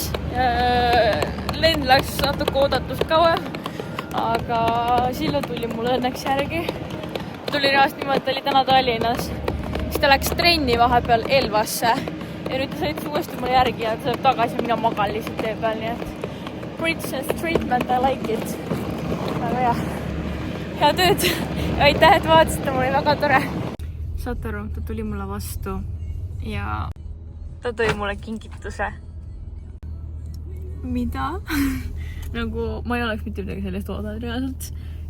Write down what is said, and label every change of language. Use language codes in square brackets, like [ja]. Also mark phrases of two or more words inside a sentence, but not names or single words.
[et] Lend läks natuke oodatust kauem. Aga Sillu tuli mulle õnneks järgi. Tuli reaalselt niimoodi, ta oli täna Tallinnas. Siis ta läks trenni vahepeal Elvasse. Ja nüüd ta sõitis uuesti mulle järgi ja ta saab tagasi ja mina magan lihtsalt tee peal. Nii et [en] princess treatment, I like it. [et] Aga jah, hea tööd. Aitäh, et vaatasite, mul oli väga tore. Saate aru, ta tuli mulle vastu ja ta tõi mulle kingituse. Mida? Nagu ma ei oleks mitte midagi sellest oodanud reaalselt.